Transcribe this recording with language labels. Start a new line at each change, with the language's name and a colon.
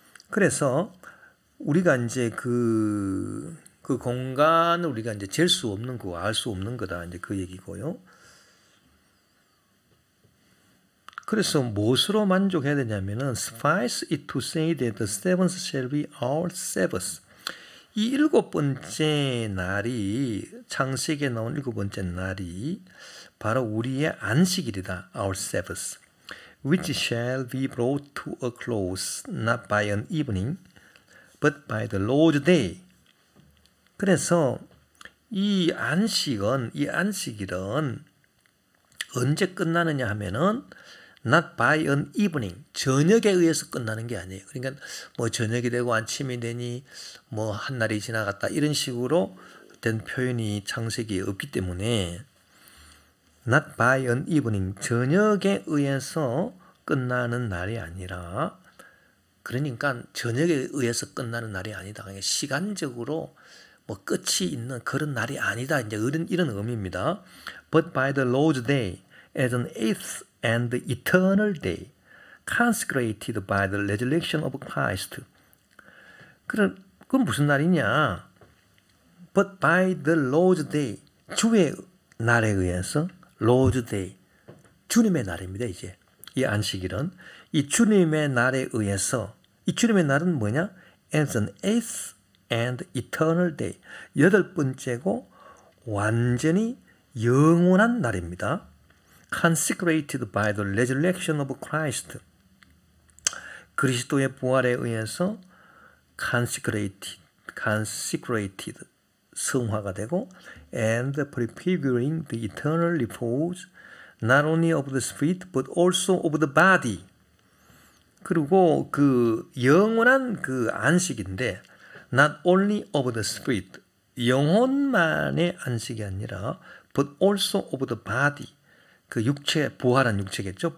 Korean: 그래서 우리가 이제 그 공간을 우리가 이제 잴 수 없는 거, 알 수 없는 거다. 이제 그 얘기고요. 그래서 무엇으로 만족해야 되냐면은
English: suffice it to say that the seventh shall be our Sabbath.
Korean: 이 일곱 번째 날이 창세기에 나온 일곱 번째 날이 바로 우리의 안식일이다.
English: Our Sabbath, which shall be brought to a close not by an evening, but by the Lord's day.
Korean: 그래서 이 안식일은 언제 끝나느냐 하면은
English: not by an evening,
Korean: 저녁에 의해서 끝나는 게 아니에요. 그러니까 뭐 저녁이 되고 아침이 되니 뭐 한 날이 지나갔다 이런 식으로 된 표현이 창세기에 없기 때문에
English: not by an evening,
Korean: 저녁에 의해서 끝나는 날이 아니라, 그러니까 저녁에 의해서 끝나는 날이 아니다. 그러니까 시간적으로 뭐 끝이 있는 그런 날이 아니다. 이제 이런 의미입니다.
English: But by the Lord's day as an eighth and eternal day, consecrated by the resurrection of Christ.
Korean: 그건 무슨 날이냐?
English: But by the Lord's day,
Korean: 주의 날에 의해서,
English: Lord's day,
Korean: 주님의 날입니다. 이제 이 안식일은 이 주님의 날에 의해서, 이 주님의 날은 뭐냐?
English: As an eighth and eternal day,
Korean: 여덟 번째고 완전히 영원한 날입니다.
English: Consecrated by the resurrection of Christ.
Korean: 그리스도의 부활에 의해서
English: consecrated,
Korean: 성화가 되고,
English: and prefiguring the eternal repose not only of the spirit but also of the body.
Korean: 그리고 그 영원한 그 안식인데
English: not only of the spirit,
Korean: 영혼만의 안식이 아니라
English: but also of the body,
Korean: 그 육체, 부활한 육체겠죠.